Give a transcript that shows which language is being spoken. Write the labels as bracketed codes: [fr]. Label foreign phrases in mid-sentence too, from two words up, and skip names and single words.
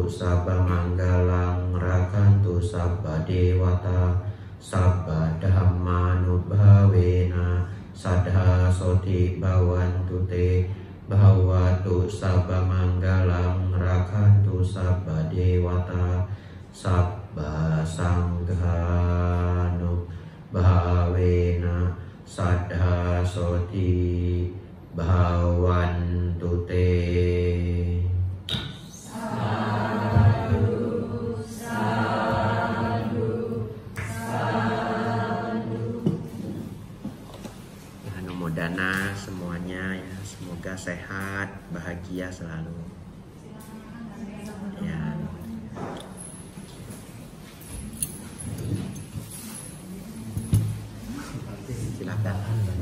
[pi] sabba manggalang rakantu sabba dewata sabba dhammanubhavena sada soti bhavantu te bhawatu sabba manggalang rakantu sabba dewata sabba sanghanubhavena sada soti bhavantu te. [id] Dana semuanya ya, semoga sehat, bahagia selalu. Ya. Silakan.